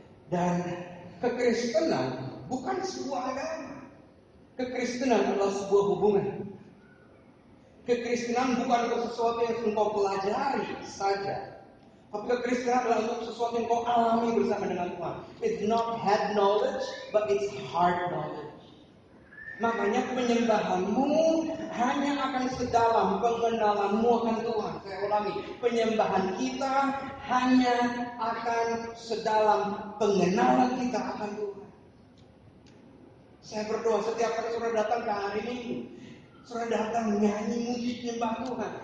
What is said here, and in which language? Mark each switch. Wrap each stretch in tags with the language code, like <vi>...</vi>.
<id>Dan kekristenan bukan sebuah agama. Kekristenan adalah sebuah hubungan. Kekristenan bukan sesuatu yang engkau pelajari saja. Tapi kekristenan adalah untuk sesuatu yang kau alami bersama dengan Tuhan.</id> <en>It's not head knowledge, but it's heart knowledge.</en> <id>Makanya penyembahanmu hanya akan sedalam pengenalanmu akan Tuhan. Saya ulangi, penyembahan kita hanya akan sedalam pengenalan kita akan Tuhan. Saya berdoa setiap kali saudara datang ke hari ini, saudara datang menyanyi musik menyembah Tuhan.</id>